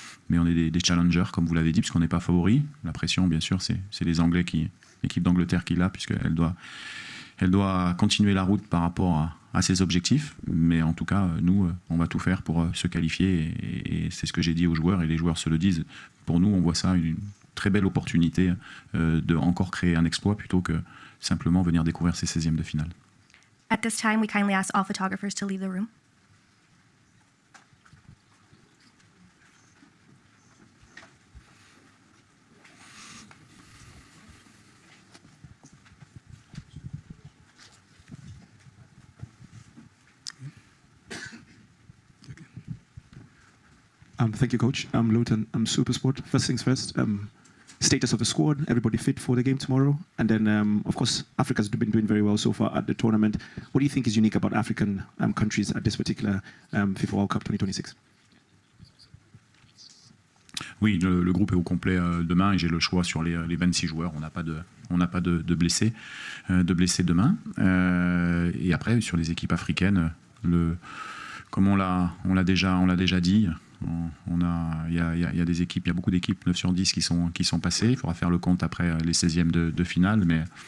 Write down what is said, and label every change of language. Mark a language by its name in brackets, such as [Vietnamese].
[French] Mais on est des challengers, comme vous l'avez dit, puisqu'on n'est pas favoris. La pression, bien sûr, c'est les Anglais, l'équipe d'Angleterre qui l'a, puisqu'elle doit continuer la route par rapport à ses objectifs. Mais en tout cas, nous, on va tout faire pour se qualifier. Et c'est ce que j'ai dit aux joueurs, et les joueurs se le disent. Pour nous, on voit ça une très belle opportunité de encore créer un exploit plutôt que simplement venir découvrir ces 16e de finale. [English] At this time, we kindly ask all photographers to leave the room. Thank you, Coach. I'm Luton. I'm Supersport. First things first, status of the squad, everybody fit for the game tomorrow. And then, of course, Africa's been doing very well so far at the tournament. What do you think is unique about African countries at this particular FIFA World Cup 2026? [French] Oui, le groupe est au complet demain, et j'ai le choix sur les 26 joueurs. On n'a pas de blessés demain. Et après, sur les équipes africaines, comme on l'a déjà dit, il y a des équipes, il y a beaucoup d'équipes 9 sur 10 qui sont passées. Il faudra faire le compte après les 16e de finale, mais